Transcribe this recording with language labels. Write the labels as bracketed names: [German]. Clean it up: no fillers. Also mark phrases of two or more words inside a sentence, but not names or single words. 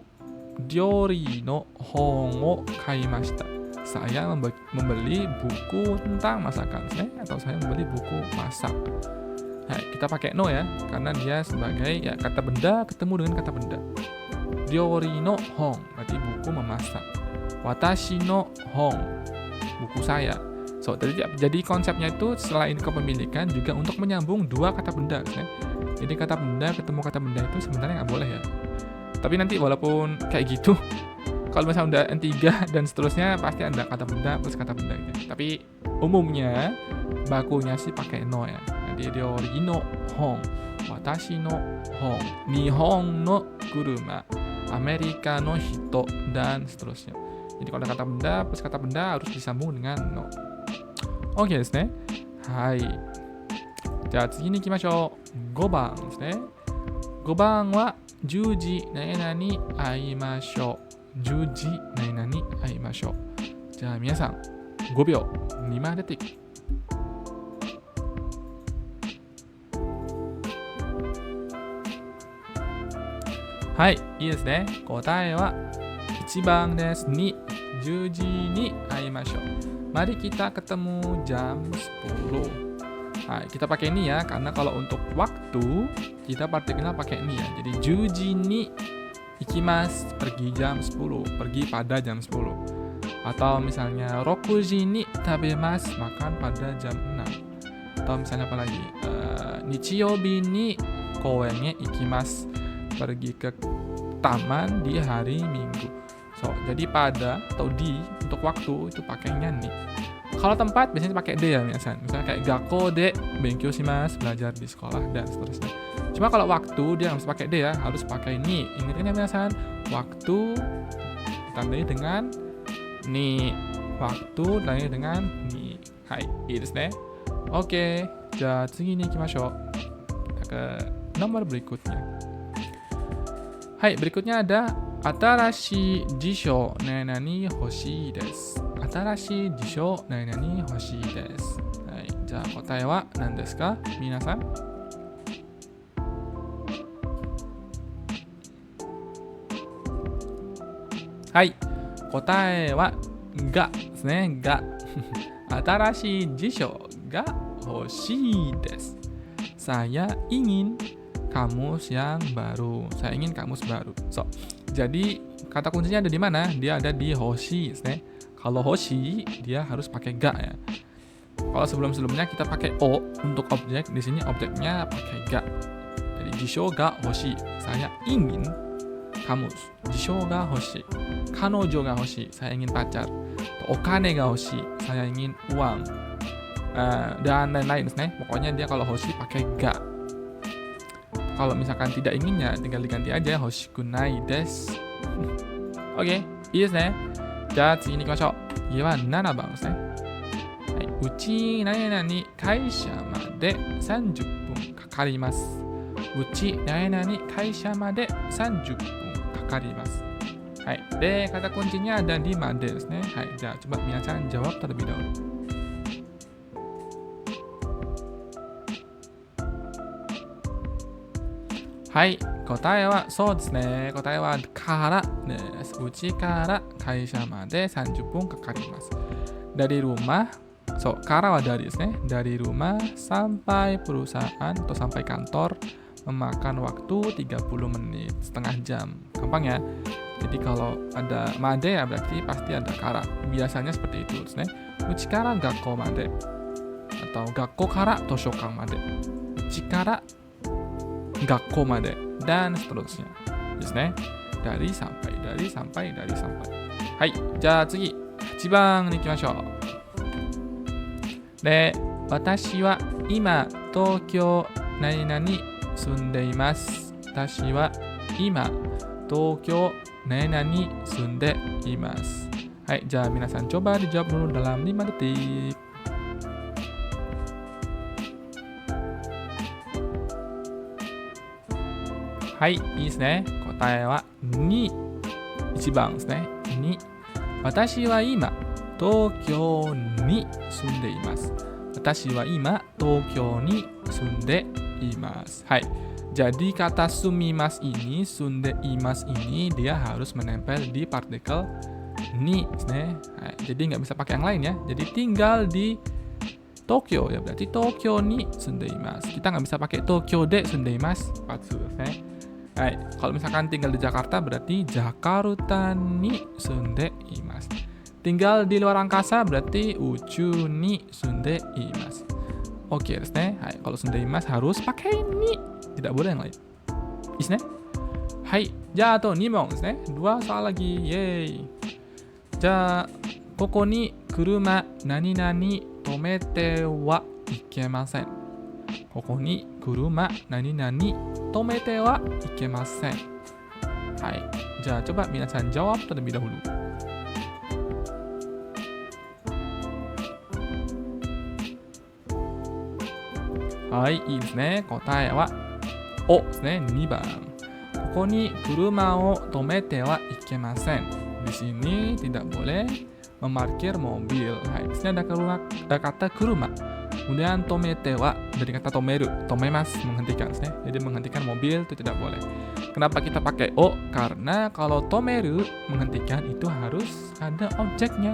[Japanese] 料理の本を買いました。 [Indonesian] Saya membeli buku tentang masakan, atau saya membeli buku masak. Nah, kita pakai no ya, karena dia sebagai ya kata benda ketemu dengan kata benda. [Japanese] 料理の本, [Indonesian] berarti buku memasak. [Japanese] 私の本, [Indonesian] buku saya. So, jadi konsepnya itu selain kepemilikan juga untuk menyambung dua kata benda. Jadi kata benda ketemu kata benda itu sebenarnya nggak boleh ya. Tapi nanti walaupun kayak gitu, kalau misalnya udah N3 dan seterusnya pasti ada kata benda plus kata benda gitu. Tapi umumnya bakunya sih pakai no ya. [Japanese] Jadi 料理の本、私の本、日本の車、アメリカの人, [Indonesian] dan seterusnya. Jadi kalau ada kata benda plus kata benda harus disambung dengan no. [Japanese] OK ですね。はい。じゃあ次に行きましょう。5番ですね。5番は10時何々会いましょう。10時何々会いましょう。じゃあ皆さん5秒2枚出ていく。はい、いいですね。答えは1番です。10時に会いましょう。 [Indonesian] Mari kita ketemu jam 10. Nah, kita pakai ini ya, karena kalau untuk waktu, kita partikelnya pakai ini ya. Jadi, [Japanese] 十時に行きます, [Indonesian] pergi jam 10, pergi pada jam 10. Atau misalnya, [Japanese] 六時に食べます, [Indonesian] makan pada jam 6. Atau misalnya apa lagi? [Japanese] 日曜日に公園げ行きます, [Indonesian] pergi ke taman di hari Minggu. So, jadi pada atau di untuk waktu itu pakainya nih. Kalau tempat biasanya pakai de ya biasanya. Misalnya kayak [Japanese] 学校で勉強します, [Indonesian] belajar di sekolah dan seterusnya. Cuma kalau waktu dia harus pakai de ya, harus pakai ni. Ingatkan ya biasanya waktu ditandai dengan ni. Waktu ditandai dengan ni. Hai, [Japanese] いいですね. Oke, じゃ次に行きましょう. [Indonesian] Kita ke nomor berikutnya. [Japanese] Hai, [Indonesian] berikutnya ada [Japanese] 新しい辞書何欲しいです. 新しい辞書何欲しいです. Hai, じゃ答えは何ですか? Minasan? Hai, 答えはがですね. Ga. 新しい辞書が欲しいです. [Indonesian] Saya ingin kamus yang baru. Saya ingin kamus baru. So, jadi kata kuncinya ada di mana? Dia ada di hoshi, ne? Kalau hoshi dia harus pakai ga ya. Kalau sebelum-sebelumnya kita pakai o untuk objek, di sini objeknya pakai ga. Jadi [Japanese] 辞書が欲し, [Indonesian] saya ingin kamus. [Japanese] 辞書が欲し、彼女が欲し, [Indonesian] saya ingin pacar. [Japanese] お金が欲し, [Indonesian] saya ingin uang. Dan lain-lain, ne? Pokoknya dia kalau hoshi pakai ga. kalau misalkan tidak inginnya tinggal diganti aja [Japanese] 欲しくないです. Oke,いいですね。じゃあ次に行きましょう。次は7番ですね。はい、うち何々会社まで30分かかります。うち何々会社まで30分かかります。はい。 [Indonesian] で、kata kuncinya ada di made ですね。 [Japanese] はい。じゃあ、 [Indonesian] coba minasan jawab terlebih dahulu. Hai, [Japanese] 答えはそうですね。答えはからです。うちから会社まで30分かかります。 Dari rumah, so, からは dari ですね。Dari rumah sampai perusahaan atau sampai kantor memakan waktu 30 menit, setengah jam. Gampang ya. [Indonesian] Jadi kalau ada made ya berarti pasti ada kara. Biasanya seperti itu. [Japanese] うちから学校まで. Atau 学校から図書館まで. うちから学校まで. [Indonesian] Dan seterusnya. Dari sampai, dari sampai, dari sampai. [Japanese] Hai, じゃあ次、8番に行きましょう。で、私は今、東京何々住んでいます。私は今、東京何々住んでいます。はい、じゃあ皆さん [Indonesian] coba dijawab dulu dalam 5 detik. [Japanese] Hai, いいですね。答えは2、1番ですね。2、私は今、東京に住んでいます。私は今、東京に住んでいます。 [Indonesian] はい。Jadi kata sumimas ini, [Japanese] 住んでいます [Indonesian] ini dia harus menempel di partikel ni, nah, jadi nggak bisa pakai yang lain ya. Jadi tinggal di Tokyo ya berarti [Japanese] 東京に住んでいます. [Indonesian] Kita nggak bisa pakai [Japanese] 東京で住んでいます. [Indonesian] Nah, kalau misalkan tinggal di Jakarta berarti [Japanese] ジャカルタに住んでいます. [Indonesian] Tinggal di luar angkasa berarti [Japanese] 宇宙に住んでいます. [Indonesian] Oke, kalau [Japanese] 住んでいます [Indonesian] harus pakai ni. Tidak boleh yang lain. Hai, [Japanese] じゃああと2問ですね。 [Indonesian] 2soal lagi. [Japanese] Yeay. じゃあここに車何々止めてはいけません。ここに車何々止めてはいけません。はい。じゃあ [Indonesian] coba minasan jawab terlebih dahulu. [Japanese] Hai, いいですね。答えはおですね。2番。ここに車を止めてはいけません。 [Indonesian] Di sini tidak boleh memarkir mobil. Hai, di sini ada kata kuruma. Kemudian [Japanese] 止めては [Indonesian] dari kata tomeru, tomemas menghentikan. Jadi menghentikan mobil itu tidak boleh. Kenapa kita pakai o? Karena kalau tomeru menghentikan itu harus ada objeknya.